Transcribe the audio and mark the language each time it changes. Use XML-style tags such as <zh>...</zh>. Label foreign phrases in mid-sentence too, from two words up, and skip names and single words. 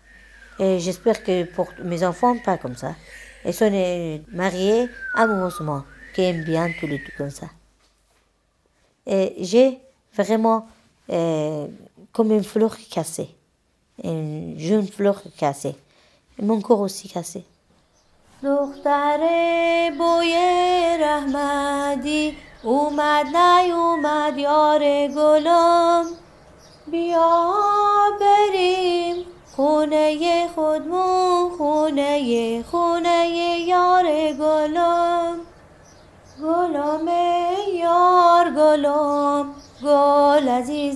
<fr>Et j'espère que pour mes enfants, pas comme ça. Ils sont mariés amoureusement, qui aiment bien tous les deux comme ça. Et j'ai vraiment comme une fleur cassée. Une jeune fleur cassée. Et mon corps aussi cassé.</fr> <fa>دختر بوی رحمدی اومد نیومد یار گلم بیا بریم خونه خودمون خونه یار گلم گلم یار گلم گل عزیز</fa>